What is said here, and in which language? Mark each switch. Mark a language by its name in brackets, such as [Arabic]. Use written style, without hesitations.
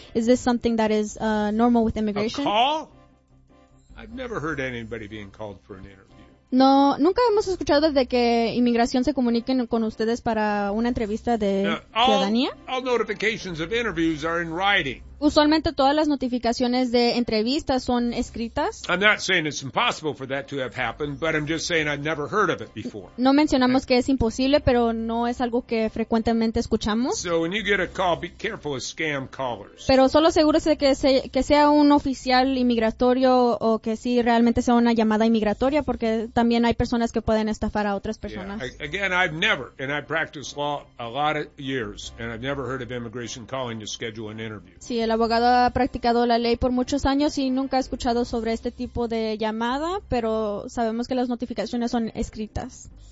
[English] Is this something that is normal with immigration? A call? I've never heard anybody being called for an interview. [Spanish] No, nunca hemos escuchado de que inmigración se comuniquen con ustedes para una entrevista de ciudadanía. [English] All notifications of interviews are in writing. [Spanish] Usualmente todas las notificaciones de entrevistas son escritas. [English] I'm not saying it's impossible for that to have happened, but I'm just saying I've never heard of it before. [Spanish] No mencionamos que es imposible, pero no es algo que frecuentemente escuchamos. [English] So when you get a call, be careful of scam callers. [Spanish] Pero solo asegúrese que sea un oficial inmigratorio o que sí realmente sea una llamada inmigratoria, porque también hay personas que pueden estafar a otras personas. [English] Yeah. Again, I've never, and I've practiced law a lot of years, and I've never heard of immigration calling to schedule an interview. [Spanish] Sí, el abogado ha practicado la ley por muchos años y nunca ha escuchado sobre este tipo de llamada, pero sabemos que las notificaciones son escritas.